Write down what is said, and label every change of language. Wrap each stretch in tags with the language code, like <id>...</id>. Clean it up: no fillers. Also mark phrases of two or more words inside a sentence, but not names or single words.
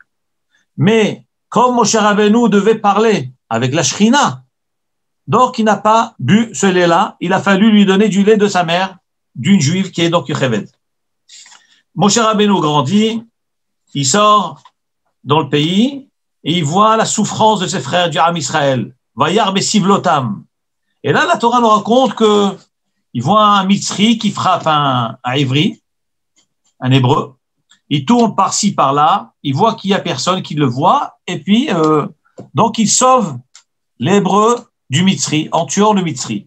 <fr>Mais comme Moshe Rabbeinu devait parler avec la Shrina, donc il n'a pas bu ce lait-là, il a fallu lui donner du lait de sa mère, d'une juive qui est donc Yocheved. Moshe Rabbeinu grandit, il sort dans le pays et il voit la souffrance de ses frères du</fr> <he>עם ישראל. וירא בסבלותם.</he> <fr>Et là, la Torah nous raconte que il voit un Mitzri qui frappe un Ivri, un Hébreu. Il tourne par-ci, par-là. Il voit qu'il y a personne qui le voit. Et puis, donc, il sauve l'Hébreu du Mitzri, en tuant le Mitzri.</fr>